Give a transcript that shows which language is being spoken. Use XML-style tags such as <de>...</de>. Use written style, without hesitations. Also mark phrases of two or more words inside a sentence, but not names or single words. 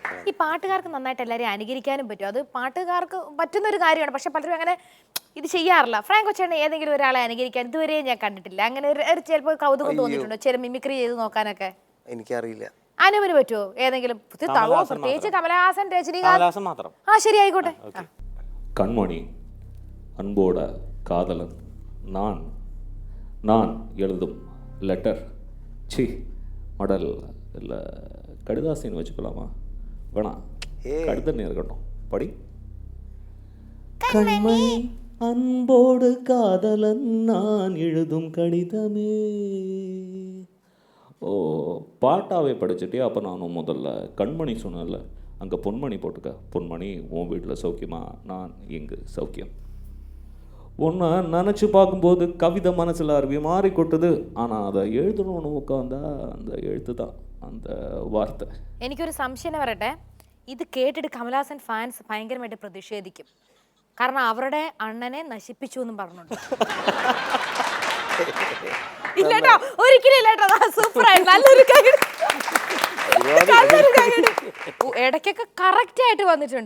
<ml>ഈ പാട്ടുകാർക്ക് നന്നായിട്ട് എല്ലാവരെയും അനുകരിക്കാനും പറ്റും. അത് പാട്ടുകാർക്ക് പറ്റുന്ന ഒരു കാര്യമാണ്. പക്ഷെ പലരും അങ്ങനെ ഇത് ചെയ്യാറില്ല. ഫ്രാങ്ക് കൊച്ചേട്ടൻ ഏതെങ്കിലും ഒരാളെ അനുകരിക്കാൻ ഇതുവരെ ഞാൻ കണ്ടിട്ടില്ല. അങ്ങനെ ഒരു ചിലപ്പോൾ കൗതുകം തോന്നിയിട്ടുണ്ടോ ചില മിമിക്രി ചെയ്ത് നോക്കാനൊക്കെ? എനിക്കറിയില്ല. അനുവിന് പറ്റുമോ ഏതെങ്കിലും? പ്രത്യേകിച്ച് കമലഹാസൻ, രജനീകാന്ത് മാത്രം. ശരി, ആയിക്കോട്ടെ.</ml> <ta>கண்மணி அன்போட காதலன் நான் நான் எழுதும் லெட்டர் சி மடல் இல்லை கடிதாசின்னு வச்சுக்கலாமா? வேணாம், கடிதம் இருக்கட்டும். படி. கண்மணி அன்போடு காதலன் நான் எழுதும் கடிதமே. ஓ, பாட்டாவே படிச்சுட்டே. அப்போ நானும் முதல்ல கண்மணி சொன்னேன்ல, அங்கே பொன்மணி போட்டுக்க. பொன்மணி உன் வீட்டில் சௌக்கியமா? நான் இங்கு சௌக்கியம். ஒன்று நினச்சி பார்க்கும்போது கவிதை மனசில் அருவி மாறி கொட்டுது. ஆனால் அதை எழுதணும்னு உட்காந்தா அந்த எழுத்து தான் அந்த വാർത്ത.</ta> <ml>എനിക്കൊരു സംശയം പറയട്ടെ. ഇത് കേട്ടിട്ട് കമലഹാസൻ ഫാൻസ് ഭയങ്കരമായിട്ട് പ്രതിഷേധിക്കും. കാരണം അവരുടെ അണ്ണനെ നശിപ്പിച്ചു എന്നും പറഞ്ഞുണ്ട്. ഇല്ലട്ടോ, ഒരിക്കലും ഇല്ലട്ടോ. സൂപ്പറായി, നല്ലൊരു ഇടയ്ക്കൊക്കെ കറക്റ്റ് ആയിട്ട് വന്നിട്ടുണ്ട്.</ml>